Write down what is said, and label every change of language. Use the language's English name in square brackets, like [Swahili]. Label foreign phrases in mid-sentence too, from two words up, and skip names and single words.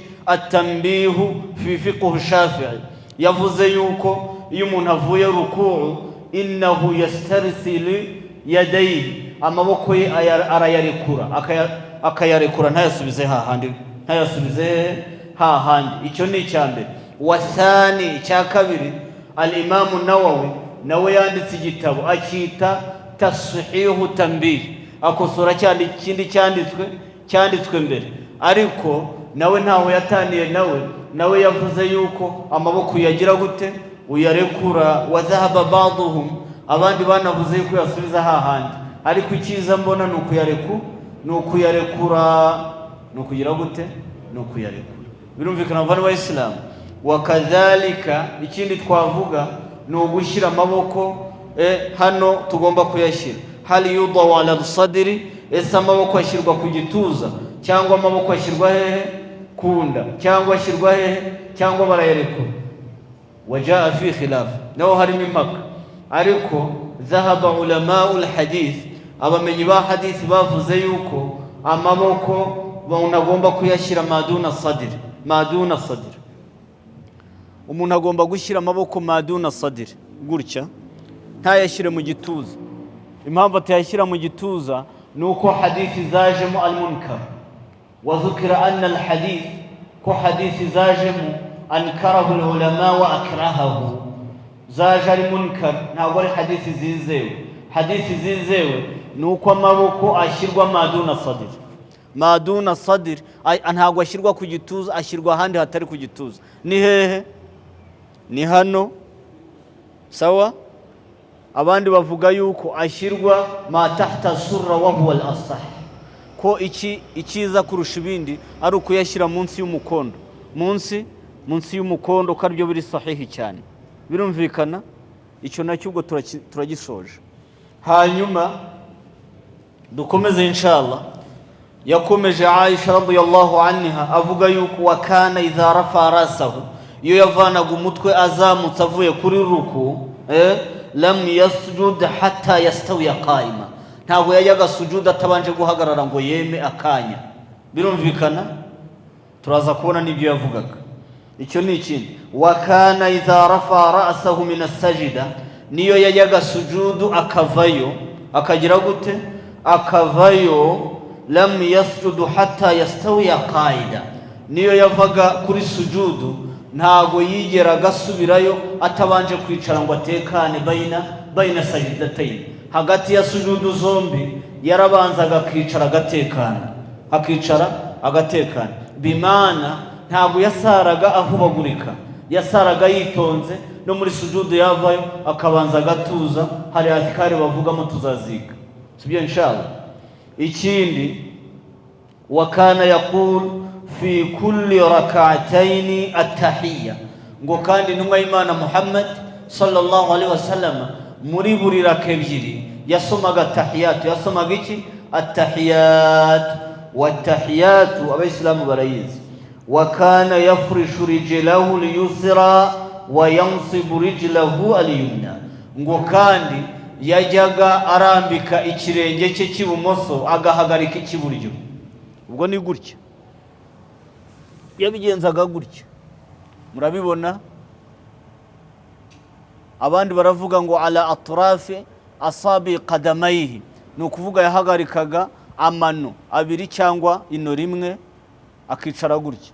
[Kinyarwanda] At-Tanbih fi fiqh Shafi'i. Yavuze yuko iyo umuntu avuye ruku'u [Arabic] إنه يسترسل يديه, [Kinyarwanda] amaboko ye arayarekura, akayarekura ntayasubize hahandi, icyo ni icyambere. Wasani, icya kabiri, al-Imam Nawawi nawe yanditse igitabo akita Tashihu Tanbih, akosora ikindi cyanditswe mbere, ariko nawe ntaho yataniye nawe yavuze yuko amaboko yagira gute? Uyarekura. [Arabic] وذهب بعضهم, [Kinyarwanda] abandi banavuze yuko yasubiza hahandi, ariko icyiza mbona ni ukuyarekura gute? Ni ukuyarekura. Birumvikana bavana wa Islam. Wakadhalika, ikindi twavuga ni ugushyira amaboko hano tugomba kuyashyira. [Arabic] هل يوضع على الصدر, [Kinyarwanda] ese amaboko ashyirwa ku gituza cyangwa amaboko ashyirwa hehe? Kunda, cyangwa ashyirwa hehe? Cyangwa barayarekura? [Arabic] وجاء في خلاف, [Kinyarwanda] naho harimo impaka, ariko [Arabic] ذهب علماء الحديث, [Kinyarwanda] abamenyi ba hadith bavuze yuko amaboko banagomba kuyashyira [Arabic] ما دون صدر. [Kinyarwanda] Umuntu agomba gushyira amaboko [Arabic] ما دون صدر, [Kinyarwanda] gutya, ntayashyire mu gituza. Impamvu atayashyira mu gituza nuko hadithi zajemo al-munkar, [Arabic] وذكر أن الحديث, [Kinyarwanda] ko hadithi zajemo [Arabic] أنكره العلماء وأكرهه, [Kinyarwanda] zaje ari munkar, ntabwo ari hadithi zizewe. Hadithi zizewe nuko amaboko ashyirwa [Arabic] ما دون صدر, [Kinyarwanda] ntabwo ashyirwa ku gituza, ashyirwa ahandi hatari ku gituza. Ni hehe? Ni hano, sawa? Abandi bavuga yuko ashyirwa [Arabic] ما تحت السرة وهو الأصح, [Kinyarwanda] ko ikiza kurusha ibindi ari ukuyashyira munsi y'umukondo, munsi y'umukondo, ko aribyo biri sahihi cyane. Birumvikana? Icyo nacyo ubwo turagisoje. Hanyuma dukomeze inshallah. Yakomeje Aisha radhiyallahu anha avuga yuko [Arabic] وكان إذا رفع رأسه, [Kinyarwanda] iyo yavanaga umutwe azamutse avuye kuri ruku, [Arabic] لم يسجد حتى يستوي قائما, [Kinyarwanda] ntabwo yajyaga sujuda atabanje guhagarara ngo yeme akanya. Birumvikana? Turaza kubona n'ibyo yavugaga. Icyo ni ikindi. [Arabic] وكان إذا رفع رأسه من السجدة, [Kinyarwanda] niyo yajyaga sujudu akavayo, akagira gute? Akavayo, [Arabic] لم يسجد حتى يستوي قاعدا, [Kinyarwanda] niyo yavaga kuri sujudu ntago yigeraga asubirayo atabanje kwicara ngo atekane [Arabic] بين سجدتين, [Kinyarwanda] hagati ya sujudu zombi yarabanzaga akicara agatekana. Bimana ntago yasaraga ahubagurika, yasaraga yitonze, no muri sujudu yavayo akabanza agatuza. Hari azikari bavugamo tuzaziga, sibyo inshallah. Ikindi, [Arabic] وكان يقول في كل ركعتين التحية, [Kinyarwanda] ngo kandi intumwa y'Imana Muhammad [Arabic] صلى الله عليه وسلم [Kinyarwanda] muri buri raka ebyiri yasomaga tahiyat. Yasomaga iki? At-tahiyat. Wat-tahiyatu abayisilamu barayizi. [Arabic] وكان يفرش رجله اليسرى وينصب رجله اليمنى, [Kinyarwanda] ngo kandi yajyaga arambika ikirenge cye cy'ibumoso agahagarika icy'iburyo. Ubwo ni gutya yabigenzaga gutya, murabibona. Abandi baravuga ngo [Arabic] على أطراف أصابع قدميه, [Kinyarwanda] ni ukuvuga yahagarikaga amano abiri cyangwa ino rimwe akicara gutya.